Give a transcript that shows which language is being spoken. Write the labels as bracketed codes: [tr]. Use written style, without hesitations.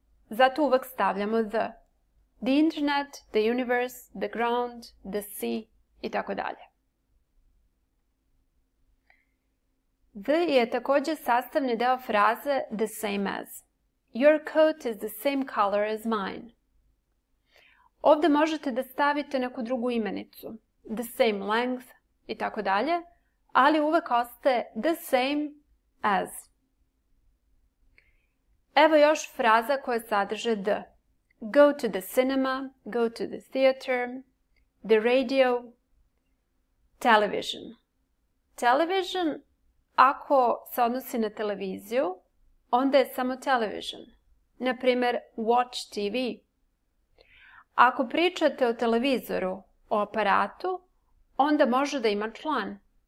[sr] Zato uvek stavljamo [en] the. The internet, the universe, the ground, the sea [sr] i tako dalje. The je također sastavni deo fraze the same as. [en] Your coat is the same color as mine. [sr] Ovdje možete da stavite neku drugu imenicu. The same length i tako dalje, ali uvek ostaje the same as. Evo još fraza koje sadrže the. [en] Go to the cinema, go to the theater, the radio, television. [sr] Television, ako se odnosi na televiziju, onda je samo television. Naprimjer, watch TV. Ako pričate o televizoru, o aparatu, onda može da ima član.